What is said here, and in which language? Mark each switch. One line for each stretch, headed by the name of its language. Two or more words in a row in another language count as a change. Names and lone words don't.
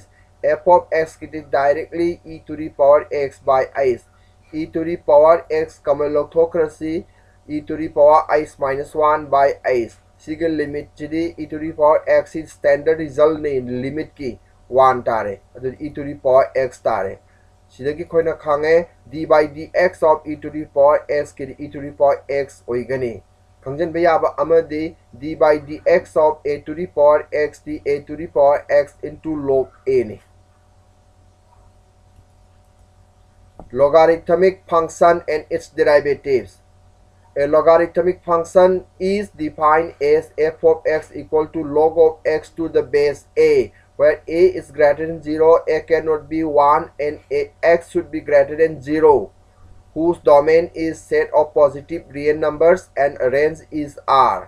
English: F of x ki directly e to the power x by x. E to the power x common logtocracy e to the power x minus 1 by x.
Manipuri: Sigal limit chidi
English: e to the power x is standard result ne limit
Manipuri: ki 1 tare.
English: E to the power x
Manipuri: tare. Sidagi koina khange
English: d by dx of e to the power x ki e to the power x oigani.
Manipuri: Khangjan bayaba amadi
English: d by dx of a to the power x d a to the power x into log a ne. Logarithmic function and its derivatives. A logarithmic function is defined as f of x equal to log of x to the base a, where a is greater than 0, a cannot be 1, and x should be greater than 0, whose domain is set of positive real numbers and range is R.